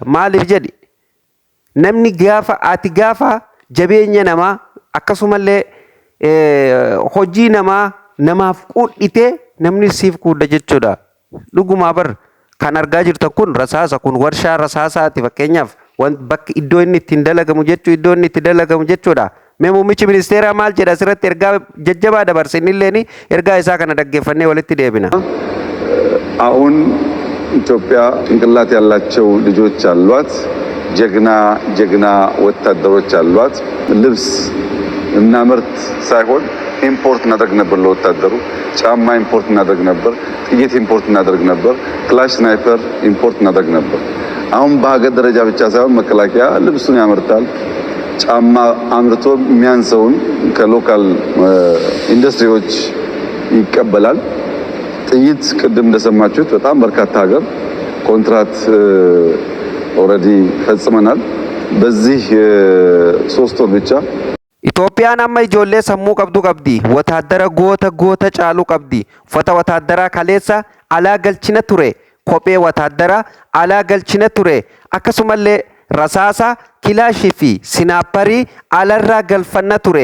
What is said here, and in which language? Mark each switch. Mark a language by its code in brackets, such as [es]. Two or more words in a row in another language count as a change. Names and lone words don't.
[om] Maaliif jedhi namni ati gaafa jabeenya namaa akkasumallee hojii namaaf quudhite namni siif kuudha jechuudha. Dhugumaa bar kan argaa jirtan kun rasaasa kun warshaa rasaasaati fakkeenyaaf. Bakki iddoo inni ittiin dalagamu jechuudha. Mee muummichi ministeeraa maal jedha asirratti ergaa jajjabaa dabarse innilleen ergaa isaa kana dhaggeeffannee walitti deebina. [am] አሁን ኢትዮጵያ ጭንቅላት ያላቸው ልጆች አሏት። ጀግና ወታደሮች አሏት። ልብስ እና ምርት ሳይሆን ኢምፖርት እናደርግ ነበር። ለወታደሩ ጫማ ኢምፖርት እናደርግ ነበር። ጥይት ኢምፖርት እናደርግ ነበር። ክላሽ ስናይፐር ኢምፖርት እናደርግ ነበር። አሁን በሀገር ደረጃ ብቻ ሳይሆን መከላከያ ልብሱን ያመርታል። ጫማ አምርቶ የሚያንሰውን ከሎካል ኢንዱስትሪዎች ይቀበላል። ጥይት ቅድም እንደሰማችሁት በጣም በርካታ ሀገር ኮንትራት ኦልሬዲ ፈጽመናል። በዚህ 3 ወር ብቻ [om] Itoophiyaan amma ijoollee sammuu qabdu qabdi. Wataadara goota caaluu qabdi. Uffata wataadaraa kaleessa alaa galchina ture. Kophee wataadaraa alaa galchina ture. Akkasumallee rasaasa kilaashii fi sinaapparii alarraa galfanna ture.